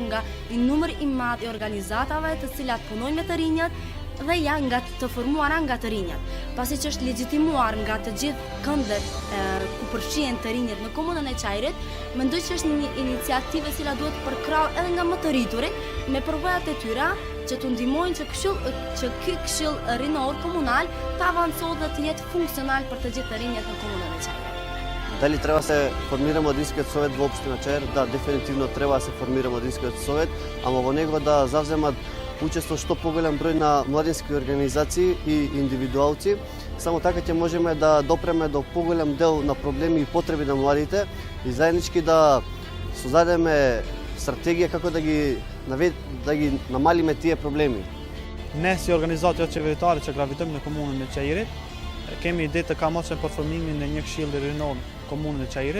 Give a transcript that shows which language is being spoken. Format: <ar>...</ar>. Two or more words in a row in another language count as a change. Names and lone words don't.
<sq>nga një numër i madh i organizatave të cilat punojnë me të rinjët dhe janë nga të formuara nga të rinjët, pasi që është legjitimuar nga të gjithë këndet ku përfshihen të rinjët në komunën e Çajirit, mendoj që është një iniciativë e cila duhet përkrahur edhe nga më të rriturit me përvojat e tyre që të ndihmojnë që ky këshill rinor komunal të avancojë dhe të jetë funksional për të gjithë të rinjët në komunën e Çajirit.</sq> <mk>Дали треба се формира младинскиот совет во општина Чаир? Да, дефинитивно треба да се формира младинскиот совет, ама во него да завземат учество што поголем број на младински организации и индивидуалци. Само така ќе можеме да допреме до поголем дел на проблеми и потреби на младите и заеднички да создадеме стратегија како да ги намалиме тие проблеми.</mk> <sq>Ne si organizatë qeveritare që gravitojmë në komunën e Çajirit, kemi ide të kamotshme për formimin e një këshilli rinor komunën e Çajirit.</sq>